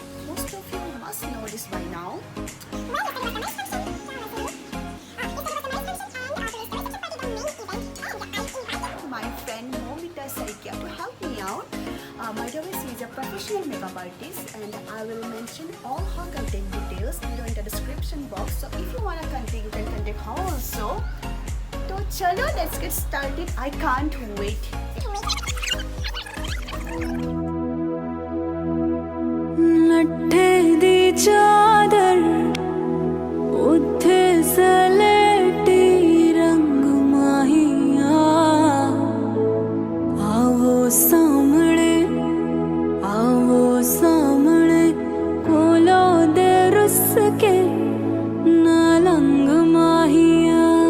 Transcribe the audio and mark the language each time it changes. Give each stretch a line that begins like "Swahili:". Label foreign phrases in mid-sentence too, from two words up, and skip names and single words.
English: Most of you must know this by now. My friend Moumita Saikia to help me out. By the way, she is a professional makeup artist and I will mention all her contact details below in the description box. So if you wanna contact, you can contact her also. So chalo, let's get started. I can't wait.
Punjabi: ਲੱਠੇ ਦੀ ਚਾਦਰ ਉੱਥੇ ਸਲੇਟੀ ਰੰਗ ਮਾਹੀਆ ਆਵੋ ਸਾਹਮਣੇ ਕੋਲੋਂ ਦੇ ਰੁੱਸ ਕੇ ਨਾਲੰਗ ਮਾਹੀਆ